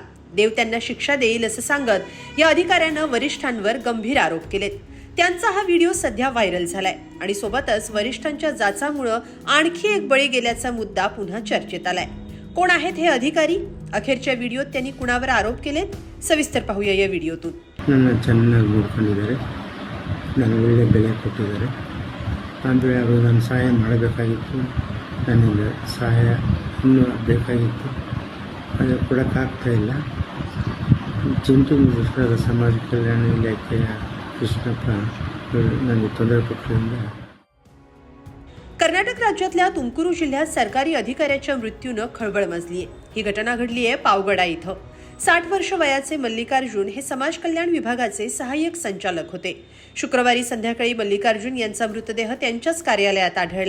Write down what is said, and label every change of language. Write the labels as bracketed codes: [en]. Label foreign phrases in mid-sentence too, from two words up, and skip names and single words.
[mr] देव त्यांना शिक्षा देईल असं सांगत या अधिकाऱ्यानं वरिष्ठांवर गंभीर आरोप केलेत। त्यांचा हा व्हिडिओ सध्या व्हायरल झालाय आणि सोबतच वरिष्ठांच्या जाचामुळे आणखी एक बळी गेल्याचा मुद्दा पुन्हा चर्चेत आलाय। कोण आहेत हे अधिकारी? अखेरच्या व्हिडिओत त्यांनी कुणावर आरोप केलेत? सविस्तर पाहूया या व्हिडिओतून। [kn] ನನ್ನ ಚೆನ್ನಾಗಿ ನೋಡ್ಕೊಂಡಿದ್ದಾರೆ, ನನಗೆ ಒಳ್ಳೆ ಬೆಲೆ ಕೊಟ್ಟಿದ್ದಾರೆ। ಅಂದರೆ ಅವರು ನನ್ನ ಸಹಾಯ ಮಾಡಬೇಕಾಗಿತ್ತು, ನನಗೆ ಸಹಾಯ ಇನ್ನೂ ಬೇಕಾಗಿತ್ತು, ಅದು ಕೊಡೋಕ್ಕಾಗ್ತಾ ಇಲ್ಲ। ಚಿಂಟು ಮಿಶ್ರ ಸಮಾಜ ಕಲ್ಯಾಣ ಇಲಾಖೆಯ ಕೃಷ್ಣಪ್ಪ ನನಗೆ ತೊಂದರೆ ಕೊಟ್ಟರಿಂದ [mr] कर्नाटक राज्यातल्या तुमकुरू जिल्ह्यात सरकारी अधिकाऱ्याच्या मृत्यूनं खळबळ माजली आहे। ही घटना घडली आहे पावगडा इथं। 60 वर्ष वयाचे मल्लिकार्जुन हे समाज कल्याण विभागाचे सहाय्यक संचालक होते। शुक्रवारी संध्याकाळी मल्लिकार्जुन यांचा मृतदेह त्यांच्याच कार्यालयात आढळला।